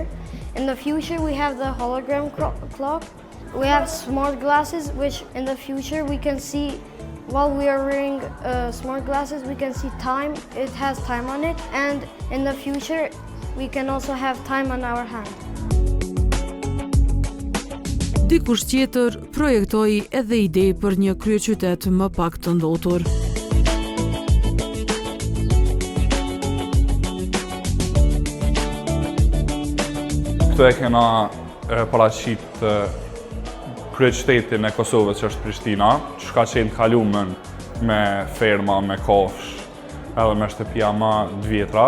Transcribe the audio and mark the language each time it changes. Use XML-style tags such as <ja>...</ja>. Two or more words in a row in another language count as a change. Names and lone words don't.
<en>In the future, we have the hologram clock. We have smart glasses, which in the future we can see, while we are wearing smart glasses, we can see time. It has time on it. And in the future, we can also have time on our hand.</en> <sq>Dikush tjetër projektoi edhe ide për një kryeqytet më pak të ndotur. Këtu e kena paraqit kryeqytetin e Kosovës që është Prishtina, që ka qenë kalumen me ferma, me kafsh, edhe me shtëpia më të vjetra.</sq>